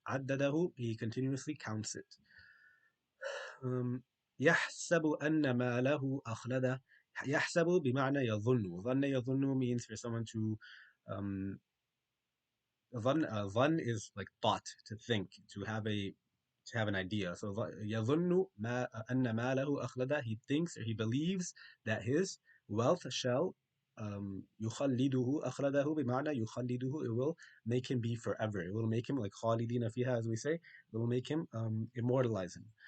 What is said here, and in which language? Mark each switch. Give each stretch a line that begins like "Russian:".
English: عدده, he continuously counts it.
Arabic: Um, يحسب أن ماله أخلده. يحسب بمعنى يظن. ظن يظن
English: means for someone to um, Dhan is like thought, to think, to have an idea.
Arabic: So يظن ما أن ماله أخلده.
English: He thinks or he believes that his wealth shall يخلده.
Arabic: أخلده بمعنى يخلده.
English: It will make him be forever. It will make him like
Arabic: خالدين فيها,
English: as we say. It will make him immortalize him.